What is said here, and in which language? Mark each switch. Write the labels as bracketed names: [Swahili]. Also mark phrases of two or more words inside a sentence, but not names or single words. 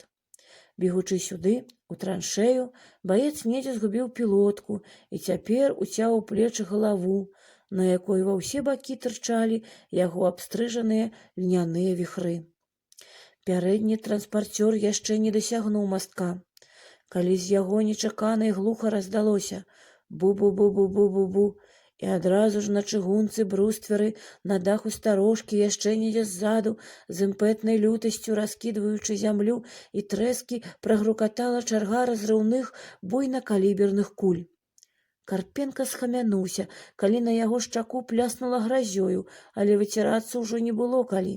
[Belarusian] Бегучы сюды, у траншэю, баец недзе згубіў пілотку і цяпер уцяў у плечы галаву, на якой ва ўсе бакі тырчалі яго абстрыжаныя льняныя віхры. Пярэдні транспарцёр яшчэ не дасягнуў мастка, калі з яго нечакана і глуха раздалося бу-бу-бу-бу-бу-бу-бу, і адразу ж на чыгунцы брустверы на даху старожкі яшчэ недзе ззаду, з імпэтнай лютасцю раскідваючы зямлю і трэскі, прагрукатала чарга разрыўных буйнакаліберных куль. Карпенка схамянуўся, калі на яго шчаку пляснула гразёю, але выцірацца ўжо не было калі.